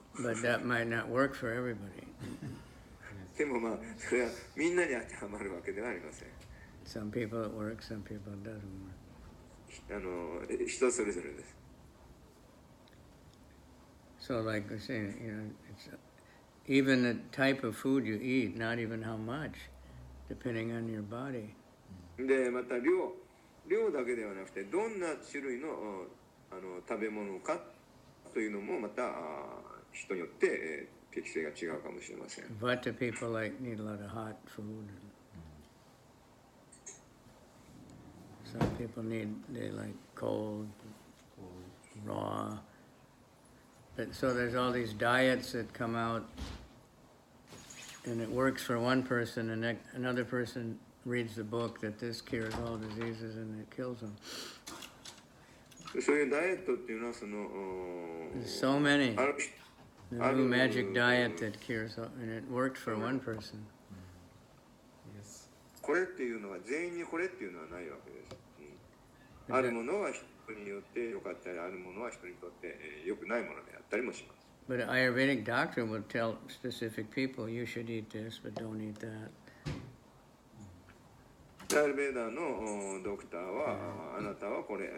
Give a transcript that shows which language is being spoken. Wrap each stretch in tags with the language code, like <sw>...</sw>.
<en>But that might not work for everybody.</en> <ja>でもまあそれはみんなに当てはまるわけではありません。</ja> <en>Some people it works, some people it doesn't work.</en> <ja>人それぞれです。</ja> <en>So like we're saying, it's even the type of food you eat, not even how much, depending on your body.</en> <ja>でまた量だけではなくてどんな種類の食べ物かというのもまた人によって適性が違うかもしれません。</ja> <en>Vata people need a lot of hot food. Some people they like cold, raw. But so there's all these diets that come out, and it works for one person, and another person reads the book that this cures all diseases, and it kills them.</en> <ja>そういうダイエットっていうのは</ja> <en>There's so many.</en> <ja>ある</ja> <en>The new magic diet that cures all, and it worked for one person.</en> <ja>これっていうのは全員にこれっていうのはないわけです。あるものは人によって良かったり、あるものは人にとって良くないものであったりもします。</ja> <en>But an Ayurvedic doctor will tell specific people, you should eat this, but don't eat that.</en> <ja>アールベーダーのドクターは、あなたはこれ、</ja>